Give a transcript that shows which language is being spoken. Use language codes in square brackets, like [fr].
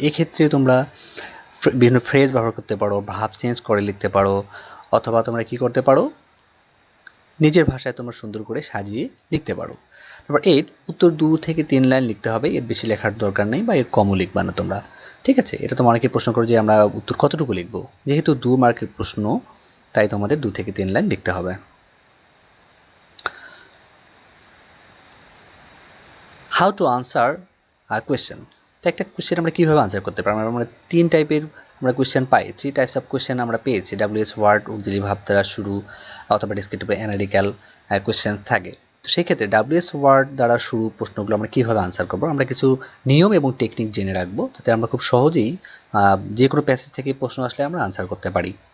[bn] এক্ষেত্রে তোমরা বিভিন্ন ফ্রেজ ব্যবহার করতে পারো, ভাব চেঞ্জ করে লিখতে পারো, অথবা তোমরা কি করতে পারো, নিজের ভাষায় তোমরা সুন্দর করে সাজিয়ে লিখতে পারো। নাম্বার 8, উত্তর 2 থেকে 3 লাইন লিখতে হবে, এর বেশি লেখার দরকার নেই বা এর কমও লিখবা না তোমরা, ঠিক আছে। এটা তোমার অনেকে প্রশ্ন করো যে আমরা উত্তর কতটুকু লিখবো, যেহেতু 2 মার্কের প্রশ্ন তাই তোমাদের 2 থেকে 3 লাইন লিখতে হবে। [en] How to answer a question. [bn] তো একটা কোশ্চেন আমরা কীভাবে আনসার করতে পারি? আমরা তিন টাইপের আমরা question pi, [en] 3 types of question [bn] আমরা পেয়েছি। WS ওয়ার্ড অক্সিলারি ভার্ব দ্বারা শুরু অথবা ডেসক্রিপটিভ অ্যানালিটিক্যাল কোশ্চেন থাকে। তো সেই ক্ষেত্রে WS ওয়ার্ড দ্বারা শুরু প্রশ্নগুলো আমরা কীভাবে আনসার করবো? আমরা কিছু নিয়ম এবং টেকনিক জেনে রাখবো, যাতে আমরা খুব সহজেই যে কোনো প্যাসেজ থেকে প্রশ্ন আসলে আমরা আনসার করতে পারি।